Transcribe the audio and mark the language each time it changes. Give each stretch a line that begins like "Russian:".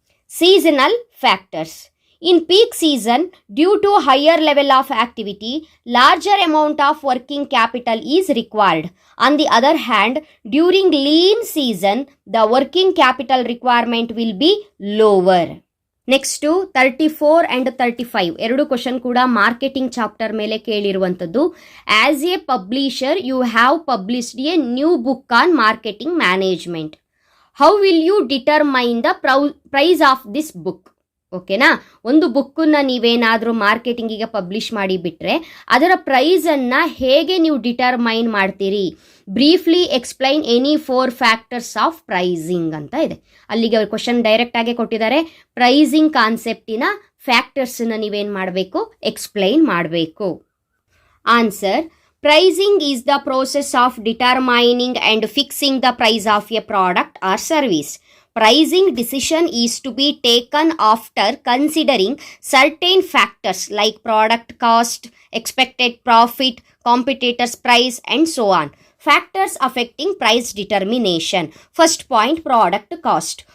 English: Seasonal factors. In peak season, due to higher level of activity, larger amount of working capital is required. On the other hand, during lean season, the working capital requirement will be lower.
Kannada: Next 34 and 35 ಎರಡು question ಕೂಡ marketing chapter ಮೇಲೆ ಕೇಳಿರುವಂಥದ್ದು.
English: As a publisher you have published a new book on marketing management. How will you determine the price of this book?
Kannada: ಓಕೆನಾ, ಒಂದು ಬುಕ್ಕನ್ನು ನೀವೇನಾದರೂ ಮಾರ್ಕೆಟಿಂಗಿಗೆ publish ಮಾಡಿ ಬಿಟ್ಟರೆ ಅದರ ಪ್ರೈಸನ್ನು ಹೇಗೆ ನೀವು ಡಿಟರ್ಮೈನ್ ಮಾಡ್ತೀರಿ?
English: briefly explain any 4 factors of pricing
Kannada: ಅಂತ ಇದೆ. ಅಲ್ಲಿಗೆ ಅವ್ರು ಕ್ವಶನ್ ಡೈರೆಕ್ಟಾಗೆ ಕೊಟ್ಟಿದ್ದಾರೆ. ಪ್ರೈಸಿಂಗ್ ಕಾನ್ಸೆಪ್ಟಿನ ಫ್ಯಾಕ್ಟರ್ಸನ್ನು ನೀವೇನು ಮಾಡಬೇಕು? ಎಕ್ಸ್ಪ್ಲೈನ್ ಮಾಡಬೇಕು.
English: Answer: pricing is the process of determining and fixing the price of a product or service. Pricing decision is to be taken after considering certain factors like product cost, expected profit, competitors' price, and so on. Factors affecting price determination. First point, product cost.